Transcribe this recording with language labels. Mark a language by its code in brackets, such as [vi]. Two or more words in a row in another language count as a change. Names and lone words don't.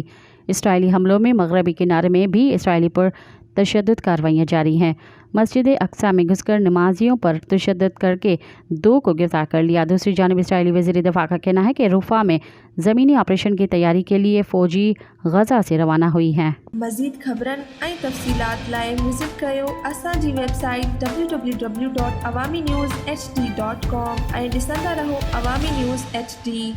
[ur] اسرائیلی حملوں میں مغربی کنارے میں بھی اسرائیلی پر تشدد کارروائیاں جاری ہیں۔ مسجد اقصی میں گھس کر نمازیوں پر تشدد کر کے 2 کو گرفتار کر لیا۔ دوسری جانب اسرائیلی وزیر دفاع کا کہنا ہے کہ رفح میں زمینی آپریشن کی تیاری کے لیے فوجی غزہ سے روانہ ہوئی ہیں۔ [sd] مزید خبرن ۽ تفصيلات لاءِ وزٹ कयो असांजी वेबसाइट www.awamiNewsHD.com ऐं ॾिसंदा रहो अवामी न्यूज़ HD।